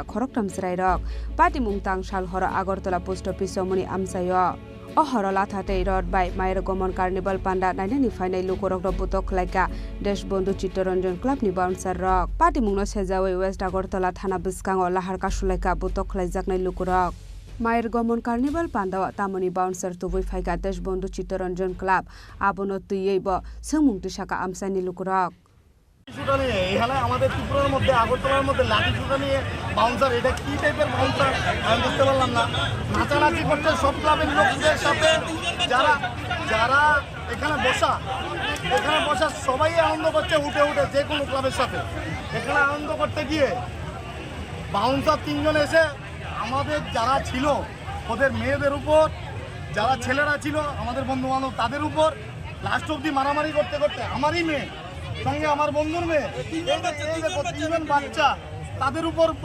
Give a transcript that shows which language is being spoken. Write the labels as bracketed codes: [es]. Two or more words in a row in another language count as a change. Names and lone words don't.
[trp] Khoroktam Srai Rock Party Mungtang Shal Hora Agartala Post Office Somoni Amsayo Ohorola Thate Road by Mayer Gomon Carnival Panda Nainani Final Lukorok no Botok Laika Deshbondu Chittoranjan Club ni Bouncer Rock Party Mungno Sejawe West Agartala Thana Biskango Lahar Kashulaika Botok Laijaknai Lukorok Mayer Gomon Carnival Panda Tamoni Bouncer Tubui Faika Deshbondu Chittoranjan Club Abono Tuyebo Sengmungti Shaka Amsani Lukorok [bn] এখানে আমাদের ত্রিপুরার মধ্যে আগরতলার মধ্যে লাঠি ছুটা নিয়ে বাউন্সার এটা কি টাইপের বাউন্সার আমি বুঝতে পারলাম না নাচানাচি করছে সব ক্লাবের লোকদের সাথে যারা যারা এখানে বসা সবাই আনন্দ করছে উঠে যে কোনো ক্লাবের সাথে এখানে আনন্দ করতে গিয়ে বাউন্সার তিনজন এসে আমাদের যারা ছিল ওদের মেয়েদের উপর যারা ছেলেরা ছিল আমাদের বন্ধু বান্ধব তাদের উপর লাস্ট অব্দি মারামারি করতে আমারই মেয়ে সঙ্গে আমার বন্ধুর মেয়ে তিনজন বাচ্চা তাদের উপর